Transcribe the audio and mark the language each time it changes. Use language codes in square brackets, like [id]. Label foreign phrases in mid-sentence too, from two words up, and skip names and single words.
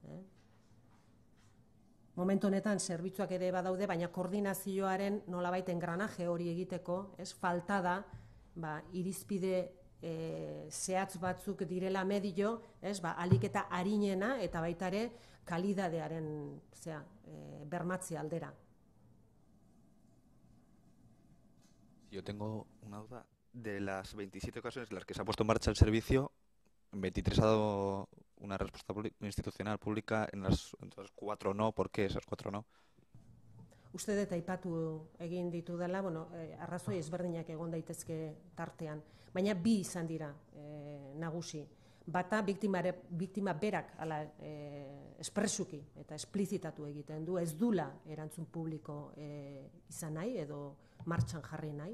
[eu] Momentu honetan zerbitzuak ere badaude, baina koordinazioaren nolabait engranaje hori egiteko, falta da, irizpide zehatz batzuk direla medio, ahalik eta arinena eta baita ere kalidadearen bermatzea aldera. [es] Yo tengo una duda. De las 27 ocasiones en las que se ha puesto en marcha el servicio, 23 ha dado una respuesta institucional pública, entonces 4 no. ¿Por qué esas 4 no? [eu] Uste dut aipatu egin ditu dela, arrazoi ezberdinak egon daitezke tartean, baina bi izan dira nagusi. Bata biktima berak espresuki eta esplizitatu egiten du, ez dula erantzun publiko izan nahi edo martxan jarri nahi.